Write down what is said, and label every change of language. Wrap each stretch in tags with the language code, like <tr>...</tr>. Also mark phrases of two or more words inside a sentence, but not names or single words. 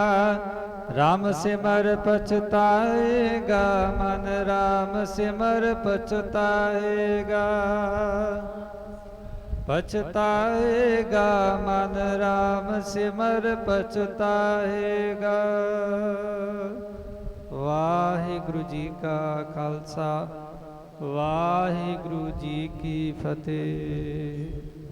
<hi>राम सिमर पछताएगा मन, राम सिमर पछताएगा। पछताएगा मन, राम सिमर पछताएगा।</hi> <pa>ਵਾਹਿਗੁਰੂ ਜੀ ਕਾ ਖ਼ਾਲਸਾ, ਵਾਹਿਗੁਰੂ ਜੀ ਕੀ ਫ਼ਤਿਹ।</pa>